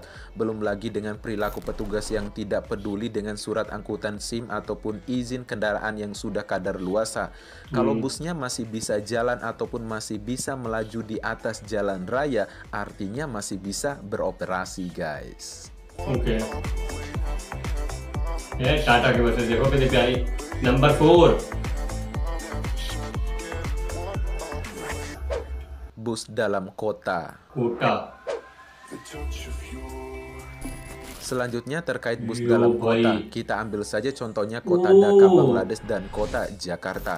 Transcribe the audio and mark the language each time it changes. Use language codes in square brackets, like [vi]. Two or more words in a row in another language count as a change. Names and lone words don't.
[id] Belum lagi dengan perilaku petugas yang tidak peduli dengan surat angkutan SIM ataupun izin kendaraan yang sudah kadaluarsa. Kalau busnya masih bisa jalan ataupun masih bisa melaju di atas jalan raya, artinya masih bisa beroperasi, guys. Oke. Ya, [hi] Tata की बसें देखो कितनी प्यारी. [id] Number 4. Bus dalam kota. Selanjutnya terkait bus dalam kota, kita ambil saja contohnya kota Dhaka, Bangladesh dan kota Jakarta.